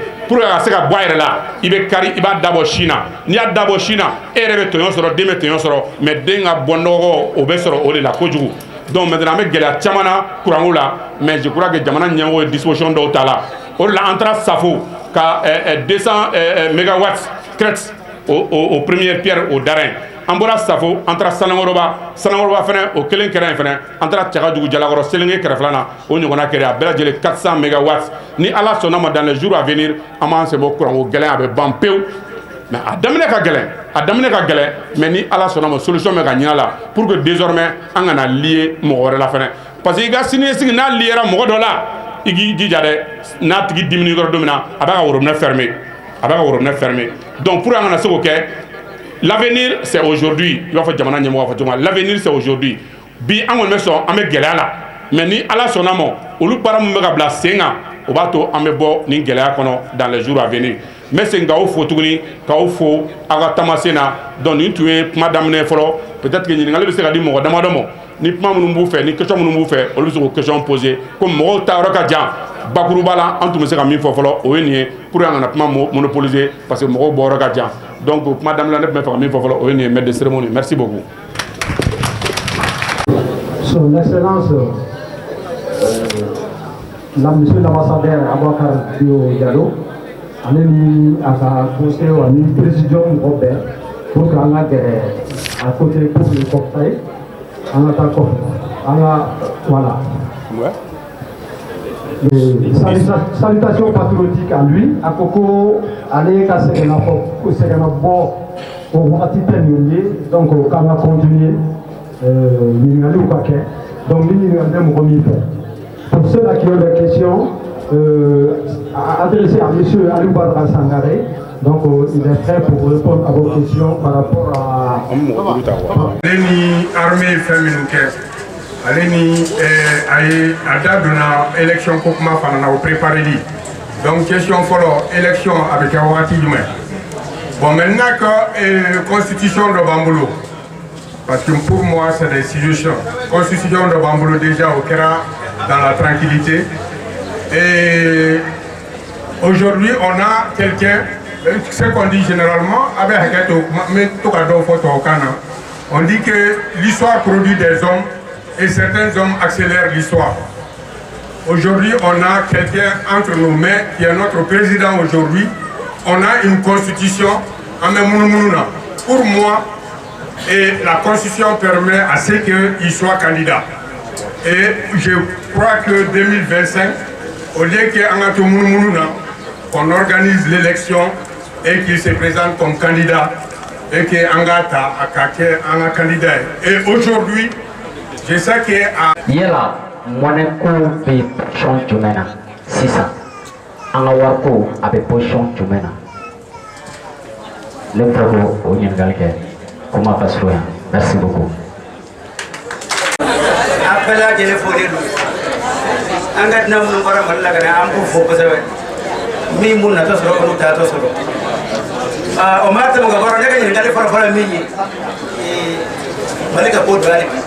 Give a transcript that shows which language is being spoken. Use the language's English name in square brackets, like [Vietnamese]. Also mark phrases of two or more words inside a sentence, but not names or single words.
[Bambara] pour ka se ka bɔ a yɛrɛ la i bɛ kari i b'a dabɔ sin na n'i y'a dabɔ sin na e yɛrɛ bɛ tɔɲɔ sɔrɔ den bɛ tɔɲɔ sɔrɔ mais den ka bɔ nɔgɔ o bɛ sɔrɔ o de la kojugu [French] donc maintenant [Bambara] an bɛ gɛlɛya caman na kuranko la [French] mais je crois que [Bambara] jamana ɲɛmɔgɔ ye disposition dɔw ta la o de la an taara safo ka 200 [French] mégawatts crête au première pierre au [Bambara] Darin an bɔra safo an taara sanangɔrɔba fɛnɛ o kelen kɛra yen fɛnɛ an taara cagajugu jalakɔrɔ selenge kɛrɛfɛla na o ɲɔgɔnna kɛra a bɛɛ lajɛlen 400 mégawatts ni ala sɔnna ma [French] dans les jours à venir [Bambara] an b'an sen bɔ kuranko gɛlɛn a bɛ ban pewu mais a daminɛ ka gɛlɛn mais ni ala sɔnna ma solution bɛ ka ɲina la [French] pour que désormais [Bambara] an kana lier mɔgɔ wɛrɛ la fɛnɛ [French] parce que [Bambara] i ka siniɲɛsigi n'a liera mɔgɔ dɔ la i k'i jija dɛ n'a tigi dimini yɔrɔ don min na a b'a ka [French] robinet fermer donc pour [Bambara] an kana se k'o kɛ [French] l'avenir c'est aujourd'hui [Bambara] i b'a fɔ jamana ɲɛmɔgɔ fɔ cogo [French] l'avenir c'est aujourd'hui [Bambara] bi an kɔni bɛ sɔn an bɛ gɛlɛya la mais ni ala sɔnna ma olu baara min bɛ ka bila sen kan o b'a to an bɛ bɔ nin gɛlɛya kɔnɔ [French] dans les jours à venir [Bambara] n bɛ segin k'aw fo tuguni k'aw fo aw ka taamasen na donc nin tun ye kuma daminɛ fɔlɔ [French] peut-être que [Bambara] ɲininkali bɛ se ka di mɔgɔ damadɔ ma ni kuma minnu b'u fɛ ni question minnu b'u fɛ olu bɛ se k'o [French] question poser [Bambara] ko mɔgɔw ta yɔrɔ ka jan bakuruba la an tun bɛ se ka min fɔ fɔlɔ o ye nin ye [French] pour que [Bambara] an kana kuma monopoliser [French] parce que [Bambara] mɔgɔw bɔ yɔrɔ ka jan donc kuma daminɛ ne tun bɛ fɛ ka min fɔ fɔlɔ o ye nin ye [French] maître de cérémonie merci beaucoup. Son Excellence, Monsieur l'ambassadeur [Bambara] Aboubacar Diallo, ani a ka conseil ani président mɔgɔ bɛɛ [French] pour que [Bambara] an ka gɛrɛ [French] à côté pour le cocktail [Bambara] an ka taa kɔfɛ an ka voilà. [French] Salutations patriotiques à lui [Bambara] a ko ko ale ka sɛgɛnna bɔ o wagati tɛ nin ye donc k'an ka continuer ɲininkaliw ka kɛ donc ni ɲininkali bɛ mɔgɔ min fɛ [French] pour ceux qui ont des questions adressées à monsieur Aliou Badara Sangaré donc il est prêt pour répondre à vos questions par rapport à [Bambara] ale ni armée fɛn minnu kɛ ale ni a ye a da donna élection ko kuma fana na o prépareli donc [French] question fɔlɔ élection [Bambara] a bɛ kɛ wagati jumɛn [French] bon maintenant que constitution [Bambara] dɔ b'an bolo [French] parce que pour moi c'est des institutions constitution [Bambara] dɔ b'an bolo [French] déjà [Bambara] o kɛra [French] dans la tranquillité et aujourd'hui on a quelqu'un ce qu'on dit généralement avec [Bambara] hakɛ to mais to ka dɔ fɔ tubabukan na [French] on dit que l'histoire produit des hommes et certains hommes accélèrent l'histoire. Aujourd'hui, on a quelqu'un entre nos mains qui est notre président aujourd'hui. On a une constitution, pour moi, et la constitution permet à ce qu'il soit candidat. Et je crois que 2025, au lieu qu'on organise l'élection et qu'il se présente comme candidat, et qu'il un candidat. Et aujourd'hui, je sais que [Bambara] yala monnaie ko be position jumɛn na sisan an ka wari ko a bɛ position jumɛn na ne bɛ fɛ k'o ɲininkali kɛ ko ma ka surun yan [French] merci beaucoup. [Bambara] an bɛɛ lajɛlen folen don an ka dunan minnu bɔra mali la ka na an b'u fo kosɛbɛ min b'u natɔ sɔrɔ olu t'atɔ sɔrɔ o ma tɛmɛ ka bɔra ne ka ɲininkali fɔlɔfɔlɔ min ye mali ka ko don hali bi.